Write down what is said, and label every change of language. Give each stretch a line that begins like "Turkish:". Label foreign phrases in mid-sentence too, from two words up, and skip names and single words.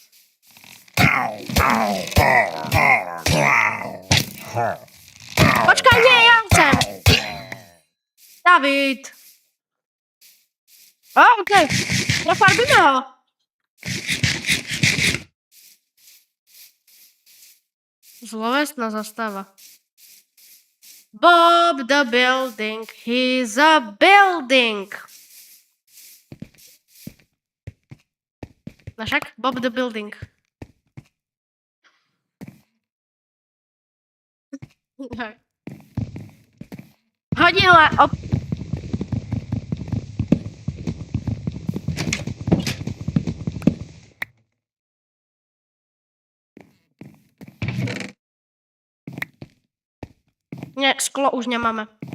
Slovak: Počkaj, nie, ja chcem. David. Okej, prefarbíme ho. Zlovestná zastava.
English: Bob the building, he's a building.
Slovak: No však, Bob the building. Hodila Nie, sklo už nemáme.